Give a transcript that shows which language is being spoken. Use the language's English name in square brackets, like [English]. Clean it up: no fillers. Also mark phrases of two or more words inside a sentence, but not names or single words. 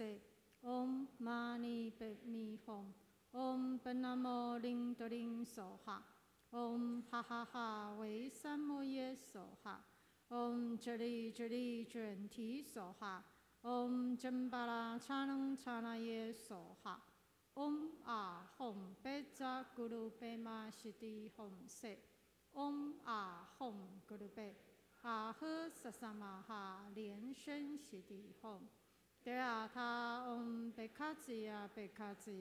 [Sanskrit] Om Mani Padme Hum. Om Panamo Ling Doling Soha. Om Ha Ha Ha Wei Samo Ye Soha. Om Jali Jali Juen Ti Soha. Om Jambala Chanang Chana Ye Soha. Om A Hum Beja Guru Pema Shidi Hum Se. Om A Hum Guru Be. A He Sasamaha Lian-Sheng Shidi Hum. Dea Ta Om Bekazia Bekazia.